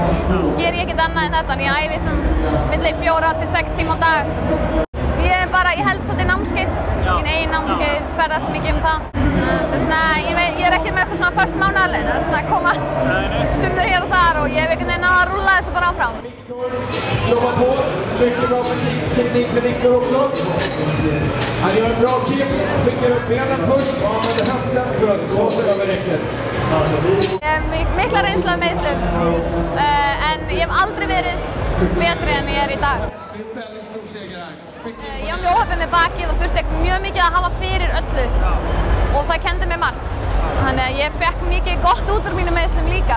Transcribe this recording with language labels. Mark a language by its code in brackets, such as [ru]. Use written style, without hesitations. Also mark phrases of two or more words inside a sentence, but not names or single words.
[is] Nú ger ég ekkert annað en þetta, en ég æfi milli 4 til 6 tíma á dag. Ég held svolítið námskeið, mín eigin námskeið, ferðast mikið það. Ég er ekki með eitthvað svona föst mánaðarlaun, það er svona að koma summur hér og þar [sv] och jag [is] hef einhvern veginn að rúlla þessu bara áfram. [sv] Jobbar på, mycket bra teknik för Viktor också. Han gör en bra kick, skickar upp benen först och använder handen för att ta sig över räcket. [is] Ég hef mikla reynslu af meiðslum, en ég hef aldrei verið betri en ég er í dag. Ég var mjög óheppin með bakið og þurfti mjög mikið að hafa fyrir öllu og það kenndi mér margt. Þannig að ég fekk mikið gott út úr mínum meiðslum líka.